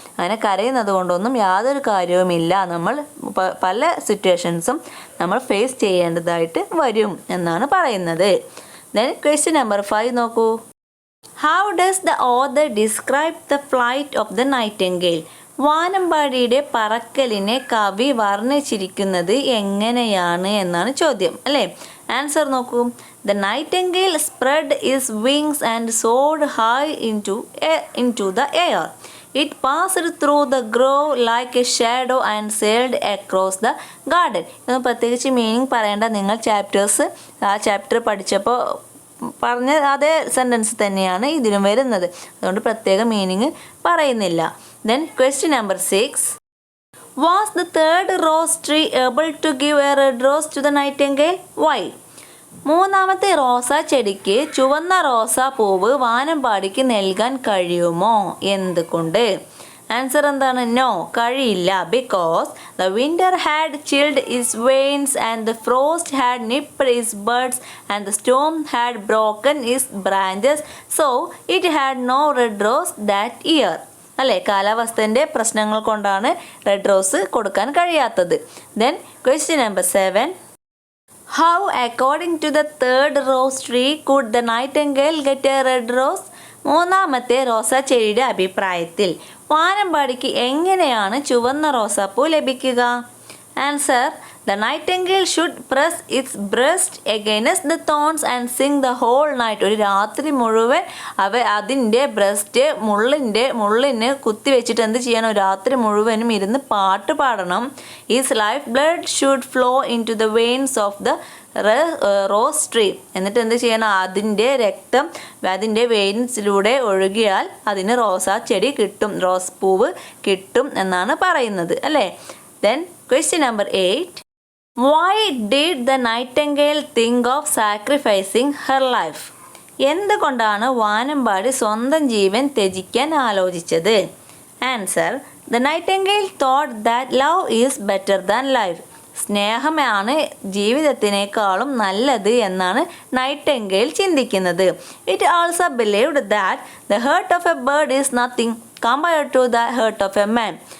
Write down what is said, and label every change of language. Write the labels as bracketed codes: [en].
[ml] അങ്ങനെ കരയുന്നത് കൊണ്ടൊന്നും യാതൊരു കാര്യവുമില്ല. നമ്മൾ പല സിറ്റുവേഷൻസും നമ്മൾ ഫേസ് ചെയ്യേണ്ടതായിട്ട് വരും എന്നാണ് പറയുന്നത്. [en] then question number 5 [ml] നോക്കൂ. [en] How does the author describe the flight of the nightingale? [ml] വാനമ്പാടിയുടെ പറക്കലിനെ കവി വർണ്ണിച്ചിരിക്കുന്നത് എങ്ങനെയാണ് എന്നാണ് ചോദ്യം, അല്ലേ? ആൻസർ നോക്കൂ. [en] The nightingale spread its wings and soared high into the air. It passed through the grove like a shadow and sailed across the garden. [ml] ഇതൊന്നും പ്രത്യേകിച്ച് meaning പറയേണ്ട. നിങ്ങൾ ആ ചാപ്റ്റർ പഠിച്ചപ്പോൾ പറഞ്ഞ അതേ സെൻറ്റൻസ് തന്നെയാണ് ഇതിലും വരുന്നത്. അതുകൊണ്ട് പ്രത്യേക മീനിങ് പറയുന്നില്ല. [en] Then question number 6. Was the third rose tree able to give a red rose to the nightingale? Why? [ml] മൂന്നാമത്തെ റോസാ ചെടിക്ക് ചുവന്ന റോസാ പൂവ് വാനമ്പാടിക്ക് നൽകാൻ കഴിയുമോ? എന്തുകൊണ്ട്? ആൻസർ എന്താണ്? നോ, കഴിയില്ല. [en] Because the winter had chilled his veins and the frost had nipped his buds and the storm had broken his branches, so it had no red rose that year. [ml] അല്ലേ? കാലാവസ്ഥൻ്റെ പ്രശ്നങ്ങൾ കൊണ്ടാണ് റെഡ് റോസ് കൊടുക്കാൻ കഴിയാത്തത്. Then question number 7. [en] How, according to the third rose tree, could the nightingale get a red rose? [ml] മൂന്നാമത്തെ റോസാ ചെടിയുടെ അഭിപ്രായത്തിൽ വാനമ്പാടിക്ക് എങ്ങനെയാണ് ചുവന്ന റോസാപ്പൂ ലഭിക്കുക? [en] Answer, the nightingale should press its breast against the thorns and sing the whole night. [ml] ഒരു രാത്രി മുഴുവൻ അതിൻ്റെ ബ്രസ്റ്റ് മുള്ളിന് കുത്തിവെച്ചിട്ട് എന്ത് ചെയ്യണം? രാത്രി മുഴുവനും ഇരുന്ന് പാട്ട് പാടണം. [en] His life blood should flow into the veins of the rose tree. [ml] എന്നിട്ട് എന്ത് ചെയ്യണം? അതിൻ്റെ രക്തം അതിൻ്റെ വെയിൻസിലൂടെ ഒഴുകിയാൽ അതിന് റോസാ ചെടി കിട്ടും, റോസ് പൂവ് കിട്ടും എന്നാണ് പറയുന്നത്, അല്ലേ? [en] Then question number 8. Why did the nightingale think of sacrificing her life? [ml] എന്തുകൊണ്ടാണ് വാനമ്പാടി സ്വന്തം ജീവൻ ത്യജിക്കാൻ ആലോചിച്ചത്? [en] Answer: The nightingale thought that love is better than life. [ml] സ്നേഹമാണ് ജീവിതത്തിനേക്കാളും നല്ലത് എന്നാണ് നൈറ്റിംഗേൽ ചിന്തിക്കുന്നത്. [en] It also believed that the heart of a bird is nothing compared to the heart of a man.